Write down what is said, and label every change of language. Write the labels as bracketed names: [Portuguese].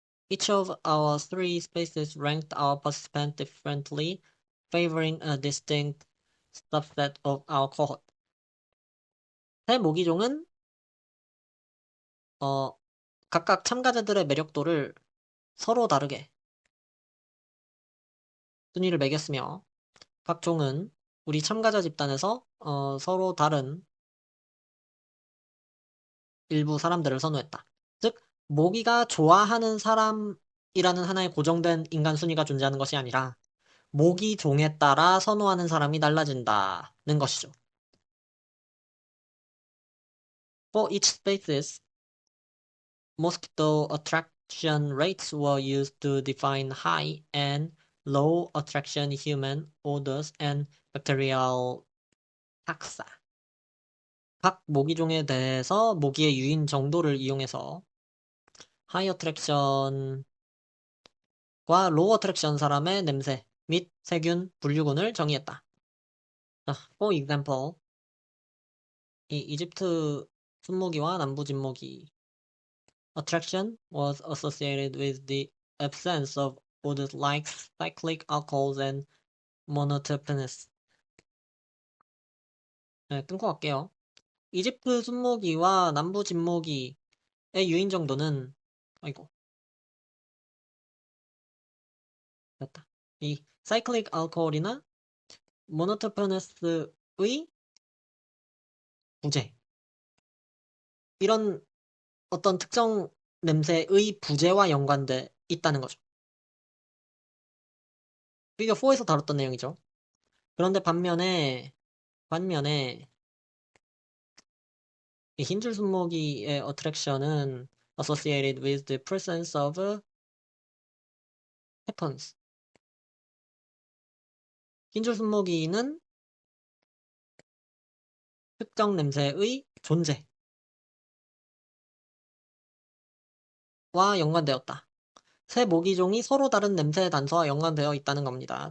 [English] Each of our three species ranked our participants differently, favoring a distinct subset of our cohort. [Korean] 세 모기종은 각각 참가자들의 매력도를 서로 다르게 순위를 매겼으며 각 종은 우리 참가자 집단에서 서로 다른 일부 사람들을 선호했다. 즉, 모기가 좋아하는 사람이라는 하나의 고정된 인간 순위가 존재하는 것이 아니라 모기 종에 따라 선호하는 사람이 달라진다는 것이죠. [English] For each species, mosquito attraction rates were used to define high and low attraction human odors and bacterial taxa. [Korean] 각 모기종에 대해서 모기의 유인 정도를 이용해서 하이 어트랙션과 로우 어트랙션 사람의 냄새 및 세균 분류군을 정의했다. [English] 자, for example, [Korean] 이 이집트 순모기와 남부 진모기 [English] attraction was associated with the absence of odors like cyclic alcohols and monoterpenes. [Korean] 네, 끊고 갈게요. 이집트 순모기와 남부 진모기의 유인 정도는 아이고 됐다. 이 cyclic alcohol이나 모노토포너스의 부재. 이런 어떤 특정 냄새의 부재와 연관돼 있다는 거죠. 이게 4에서 다뤘던 내용이죠. 그런데 반면에 이 흰줄 순모기의 [English] attraction은 associated with the presence of happens. [Korean] 흰줄 순모기는 특정 냄새의 존재와 연관되었다. 새 모기종이 서로 다른 냄새 단서와 연관되어 있다는 겁니다.